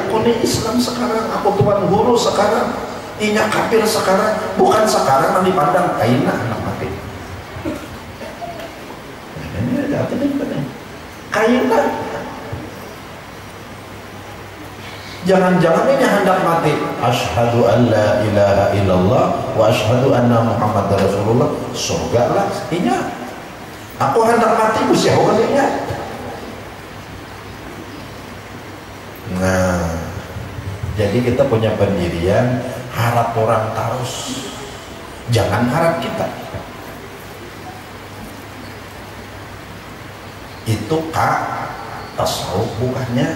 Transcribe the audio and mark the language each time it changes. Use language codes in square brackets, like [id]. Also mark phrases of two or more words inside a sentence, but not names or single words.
[bjn] Aku nih Islam sekarang, aku tuan guru sekarang. Inya kafir sekarang, bukan sekarang yang dipandang kaina anak mati. Ini ada apa nih? Kaina. Jangan-jangan ini hendak mati. [ar] أشهد أن لا إله إلا الله وأشهد أن محمدا رسول الله. Surga lah inya. Aku hendak mati Gusti Allah inya. Nah, jadi kita punya pendirian harap orang terus. Jangan harap kita. Itu tasawuf bukannya.